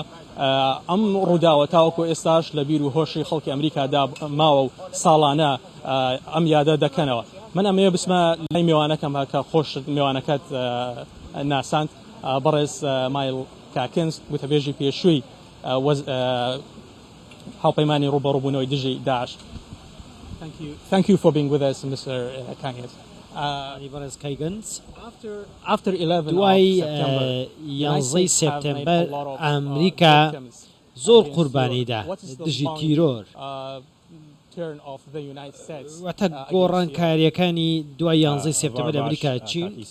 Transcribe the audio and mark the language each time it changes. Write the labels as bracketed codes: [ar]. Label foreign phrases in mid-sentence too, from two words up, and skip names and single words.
[ckb] ئەم ڕووداوە تاوەکو ئێستاش لە بیر و هۆشی خەڵکی ئەمریکادا ماوە و ساڵانە ئەم یادە دەکەنەوە. من ئەمەیە بسمە لای میوانەکەم کە خۆش میوانەکەت ناساند بەڕێز مایل کاکنز وتەبێژی پێشووی هاوپەیمانی ڕوبەڕووبوونەوەی دژی داعش. [en] Thank you for being with us, Mr. Kagans. [ckb] دوای 11 سپتەمبەر ئەمریکا زۆر قوربانیدا دژی تیرۆر واتە گۆڕانکاریەکانی دوای 11 سپتەمبەر ئەمریکا چین.